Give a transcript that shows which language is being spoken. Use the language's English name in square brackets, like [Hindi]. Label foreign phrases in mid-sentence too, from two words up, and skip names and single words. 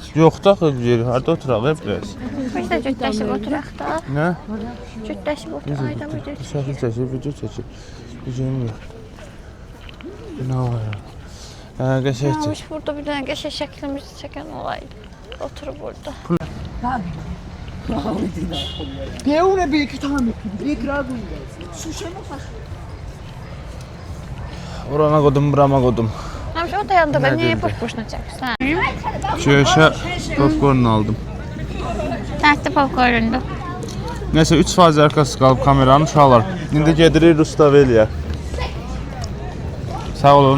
[Azerbaijani] Yoxdur axı yer, harda oturaq biraz. Biz də cütləşib oturaq da. Nə? Cütləşib oturaq, ayda video çəkir. Şəkil çəkir, video çəkir. Videom yox. Nə var? Qəşəngdir. Namiş, burada bir dənə qəşəng şəklimizi çəkən olaydı. Oturub burada. یه اونه به یکی تا هم یک را بونده سوشه نفش Orana qoydum, burama qoydum. Namiş, o da yanında ben Nə niyə dildir? boş-boşuna çəkirsən? Çöşə popcorn aldım. Dəstə popcorndu. Nəsə 3% arkası qalıb kameranın uşaqlar. İndi gedirik Rustaveliyə. Sağ olun.